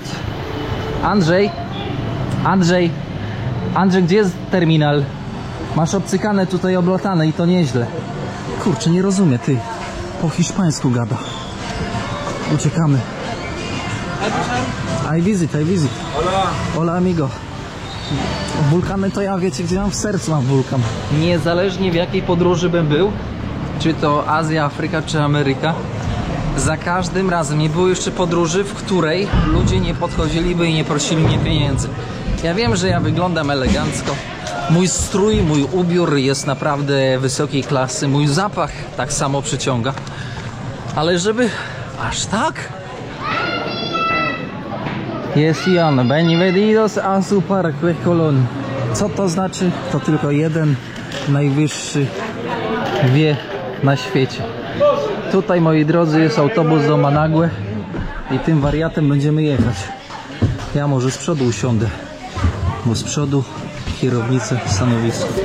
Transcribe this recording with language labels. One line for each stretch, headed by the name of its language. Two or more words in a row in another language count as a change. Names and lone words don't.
Polish: Andrzej, gdzie jest terminal? Masz obcykane tutaj, oblatane i to nieźle. Kurczę, nie rozumie, ty. Po hiszpańsku gada. Uciekamy.
English: I visit.
Spanish: Hola. Hola, amigo.
Polish: Wulkany to ja, wiecie, gdzie mam w sercu mam wulkan. Niezależnie w jakiej podróży bym był, czy to Azja, Afryka, czy Ameryka, za każdym razem nie było jeszcze podróży, w której ludzie nie podchodziliby i nie prosili mnie pieniędzy. Ja wiem, że ja wyglądam elegancko. Mój strój, mój ubiór jest naprawdę wysokiej klasy. Mój zapach tak samo przyciąga. Ale żeby aż tak? Jest i on.
Spanish: Bienvenidos a su Parque Colón.
Polish: Co to znaczy? To tylko jeden najwyższy wie na świecie. Tutaj, moi drodzy, jest autobus do Managüe i tym wariatem będziemy jechać. Ja może z przodu usiądę, bo z przodu kierownicę stanowiska.